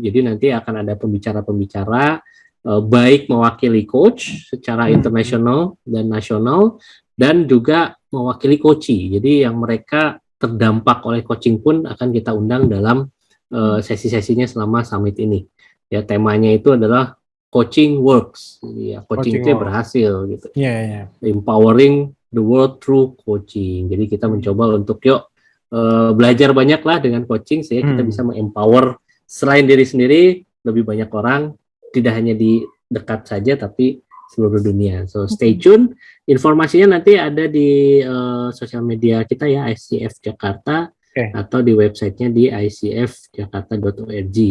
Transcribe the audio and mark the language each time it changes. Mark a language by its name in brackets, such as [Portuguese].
[Indonesian] Jadi nanti akan ada pembicara-pembicara baik mewakili coach secara internasional dan nasional, dan juga mewakili coachee. Jadi yang mereka terdampak oleh coaching pun akan kita undang dalam sesi-sesinya selama summit ini. Ya, temanya itu adalah [English] coaching works. [Indonesian] Jadi ya, coaching itu berhasil gitu. [English] Empowering the world through coaching. [Indonesian] Jadi kita mencoba untuk belajar banyak lah dengan coaching, sehingga kita bisa mengempower selain diri sendiri lebih banyak orang, tidak hanya di dekat saja tapi seluruh dunia. [English] So stay tune. [Indonesian] Informasinya nanti ada di sosial media kita ya, ICF Jakarta, atau di websitenya di icfjakarta.org.